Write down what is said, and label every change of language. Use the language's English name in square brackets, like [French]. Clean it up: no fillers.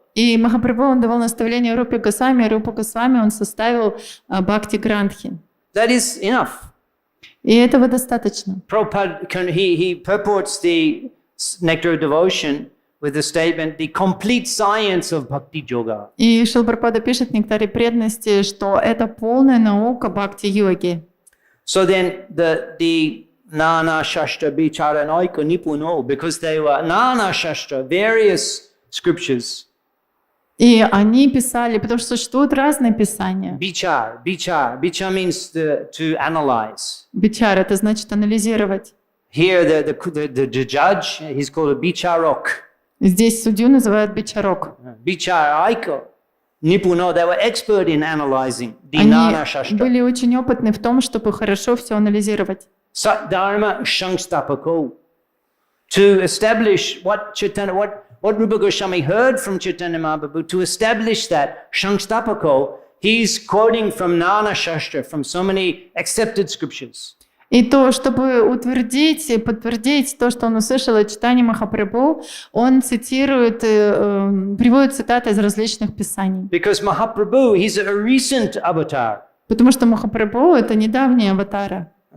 [Russian] И Махапрабху, он давал наставление Рупе Госвами, и Рупа Госвами, он составил Бхакти Грантхи. [English] That is enough. [Russian] И этого достаточно. [English] Prabhupada, he purports the Nectar of Devotion with the statement, the complete science of Bhakti Yoga. [Russian] И Шрила Прабхупада пишет в Нектаре преданности, что это полная наука Бхакти-йоги. [English] So then the [Sanskrit] Nana Shastra Bichara Naika Nipuno, [English] because they were Nana Shastra, various scriptures. [Russian] И они писали, потому что существуют разные писания. [English] Bichar means to analyze. [Russian] Бичар — это значит анализировать. [English] Here the judge, he's called a Bicharok. [Russian] Здесь судью называют бичарок. [Sanskrit] Bicharaika Nipuno, [English] they were expert in analyzing the [Russian] Они [Sanskrit] Nana Shastra. [Russian] были очень опытны в том, чтобы хорошо все анализировать. [Sanskrit] Sat Dharma Shangstapako. [English] To establish what Rupa Goswami heard from Chaitanya Mahaprabhu, to establish that Shangstapako, he's quoting from Nana Shastra, from so many accepted scriptures. [Russian] И то, чтобы утвердить и подтвердить то, что он услышал от Чайтаньи Махапрабху, он цитирует, приводит цитаты из различных писаний. [English] Because Mahaprabhu, he's a recent avatar. [Russian] Потому что Махапрабху — это недавний аватара.